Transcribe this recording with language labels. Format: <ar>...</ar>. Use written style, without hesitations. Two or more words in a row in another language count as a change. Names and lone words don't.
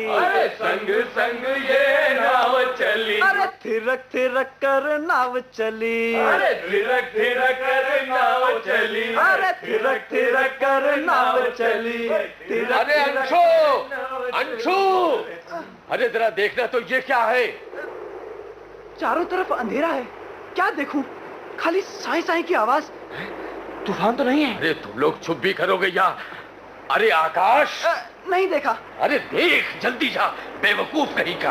<hi>अरे संग संग ये नाव चली, अरे थिरक थिरक कर नाव चली, अरे थिरक थिरक कर नाव चली, अरे थिरक थिरक कर नाव चली, थिरक अरे थिरक अंशु! कर नाव चली। अंशु! अरे जरा देखना तो, ये क्या है? चारों तरफ अंधेरा है, क्या देखूं? खाली साई साई की आवाज। तूफान तो नहीं है? अरे तुम लोग चुप भी करोगे या? अरे आकाश! नहीं देखा। अरे देख, जल्दी जा, बेवकूफ कहीं का।</hi>